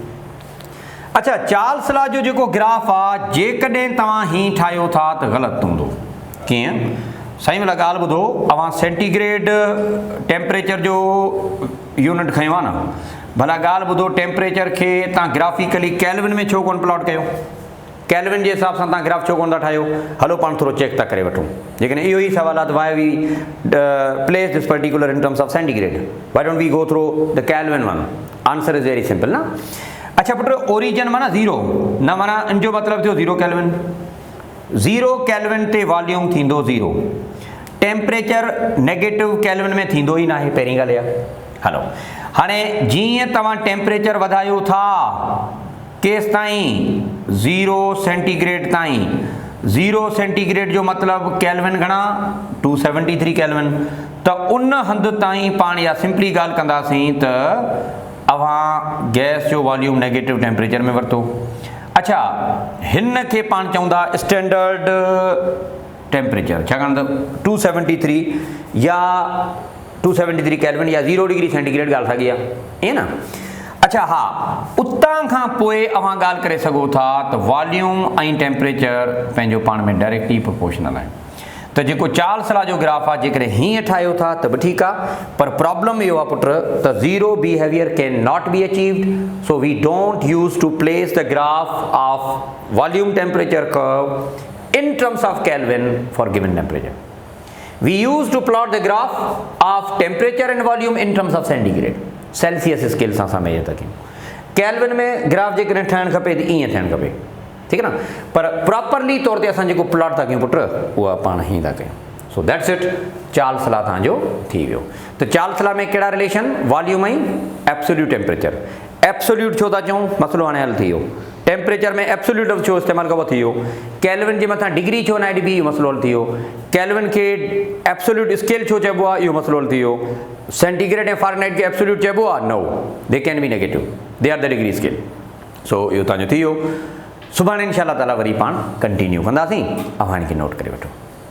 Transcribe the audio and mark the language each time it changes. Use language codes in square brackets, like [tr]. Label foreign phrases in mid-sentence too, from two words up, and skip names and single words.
[sd] अच्छा चार्ल्स ला जो जेको ग्राफ आहे जेकॾहिं तव्हां हीअं ठाहियो था त ग़लति हूंदो कीअं साईं भला ॻाल्हि ॿुधो अवां [en] centigrade temperature [sd] जो यूनिट खयो आहे न भला ॻाल्हि ॿुधो टेम्परेचर खे तव्हां [en] graphically Kelvin [sd] में छो कोन प्लॉट कयो केल्विन जे हिसाब सां तव्हां ग्राफ छो कोन था ठाहियो हलो पाण थोरो चेक था करे वठूं जेकॾहिं इहो ई सवाल आहे त [en] why we place this particular in terms of centigrade why don't we go through the Kelvin one answer is very simple [sd] न। अच्छा पुट ओरिजिन माना 0 न माना इन जो मतिलबु थियो 0 केल्विन 0 केल्विन ते वॉल्यूम थींदो 0 टेम्परेचर [en] negative Kelvin [sd] में थींदो ई न आहे पहिरीं ॻाल्हि इहा हलो। हाणे जीअं तव्हां टेम्परेचर वधायो था केसि ताईं 0 सेंटीग्रेड ताईं 0 सेंटीग्रेड जो मतिलबु केल्विन घणा 273 केल्विन त उन हंधि ताईं पाण इहा सिंपली ॻाल्हि कंदासीं त अवां गैस जो वॉल्यूम [en] negative temperature [sd] में वरितो। अच्छा हिन खे पाण चऊं था [en] standard temperature [sd] छाकाणि त 273 या 273 केल्विन या 0 [en] degree centigrade [sd] ॻाल्हि साॻी आहे ईअं न। अच्छा हा उतां खां पोइ अवां ॻाल्हि करे सघो था त वॉल्यूम ऐं टेम्परेचर पंहिंजो पाण में [en] directly proportional [sd] आहिनि त जेको चालसला जो ग्राफ आहे जेकॾहिं हीअं ठाहियो था त बि ठीकु आहे, पर प्रॉब्लम इहो आहे पुट त [en] zero behavior can not be achieved, so we don't use to place the graph of volume temperature curve in terms of Kelvin for given temperature. We use to plot the graph of temperature and volume in terms of centigrade. Celsius scale [sd] सां असां मेजर था कयूं. केल्विन में ग्राफ जेकॾहिं ठहणु खपे त ईअं थियणु खपे, ठीकु आहे न, पर प्रॉपरली तौर ते असां जेको प्लॉट था कयूं पुट उहा पाण ई था कयूं. [en] so that's it. [sd] चालसला तव्हांजो थी वियो. त चालसला में कहिड़ा रिलेशन, वॉल्यूम ऐं [en] absolute temperature. [sd] एब्सोल्यूट छो था चऊं, मसलो हाणे हल थी वियो. टेम्परेचर में एब्सोल्यूट छो इस्तेमालु कबो थी वियो. केल्विन जे मथां डिग्री छो न बी, इहो मसलो हल थी वियो. केल्विन खे [en] absolute scale [sd] छो चइबो आहे, इहो मसलो हल थी वियो. सेंटीग्रेड ऐं फारेनहाइट खे एब्सोल्यूट चइबो आहे, [en] no, they can be negative, they are the degree scale. [sd] सो इहो तव्हांजो थी वियो. सुभाणे [ar] إن شاء الله تعالى [sd] वरी पाण कंटिन्यू कंदासीं. अव्हां हिनखे नोट करे वठो.